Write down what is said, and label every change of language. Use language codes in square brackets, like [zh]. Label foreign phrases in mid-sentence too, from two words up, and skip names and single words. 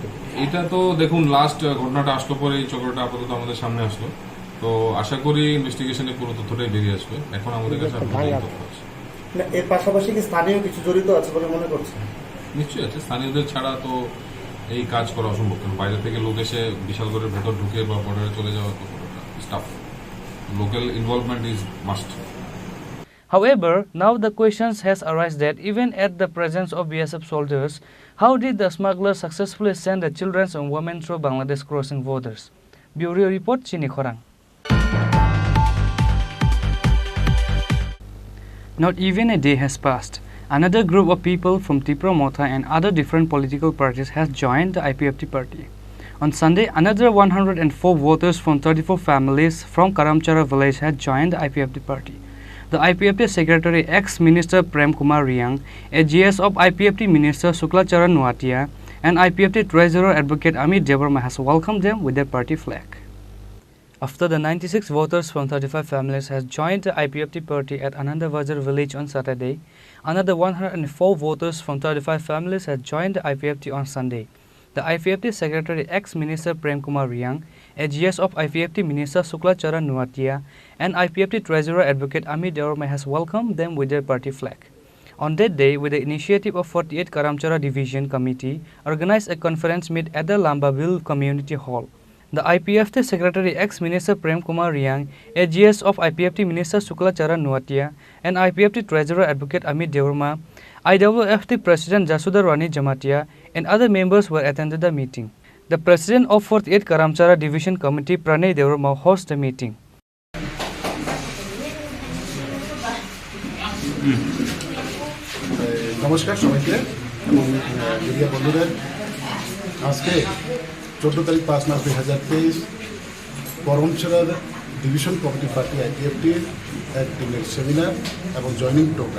[bn] এটা তো দেখুন লাস্ট ঘটনাটা আসলো পরে এই চক্রটা আপাতত আমাদের সামনে আসলো, তো আশা করি ইনভেস্টিগেশনে পুরো তথ্যটাই বেরিয়ে আসবে। এখন আমাদের কাছে তথ্য আছে। এর পাশাপাশি কি স্থানীয় কিছু জড়িত আছে বলে মনে করছেন? নিশ্চয়ই আছে, স্থানীয়দের ছাড়া তো এই কাজ করা অসম্ভব, কারণ বাইরে থেকে লোক এসে বিশালগড়ের ভেতর ঢুকে বা বর্ডারে চলে যাওয়া তো স্টাফ, [en] local involvement is must. However, now the questions has arisen that even at the presence of BSF soldiers, how did the smugglers successfully send the children and women through Bangladesh crossing borders? Bureau Report, Chini Khorang. Not even a day has passed. Another group of people from Tripura, Motha and other different political parties has joined the IPFT party. On Sunday, another 104 voters from 34 families from Karamchara village had joined the IPFT party. The IPFT Secretary ex-Minister Prem Kumar Riang, AGS of IPFT Minister Suklacharan Nuatia, and IPFT Treasurer Advocate Amit Debbarma has welcomed them with their party flag. After the 96 voters from 35 families has joined the IPFT party at Anandabazar village on Saturday, another 104 voters from 35 families has joined the IPFT on Sunday. The IPFT Secretary ex-Minister Prem Kumar Riang, AGS of IPFT Minister Suklacharan Nuatia, and IPFT Treasurer Advocate Amit Debbarma has welcomed them with their party flag. On that day, with the initiative of 48 Karamchara Division Committee, organized a conference meet at the Lambaville Community Hall. The IPFT Secretary ex-Minister Prem Kumar Riang, AGS of IPFT Minister Suklacharan Nuatia, and IPFT Treasurer Advocate Amit Debbarma, IWFT President Jasudha Rani Jamatia, and other members were attended the meeting. The President of 48 Karamchara Division Committee, Pranay Debbarma, hosted the meeting. [bn] নমস্কার সবাইকে এবং মিডিয়া বন্ধুদের। আজকে 14 তারিখ 5 মাস 2023 করমছড়ার ডিভিশন কমিটি পার্টি আইপিএফটির এক দিনের সেমিনার এবং [en] joining program.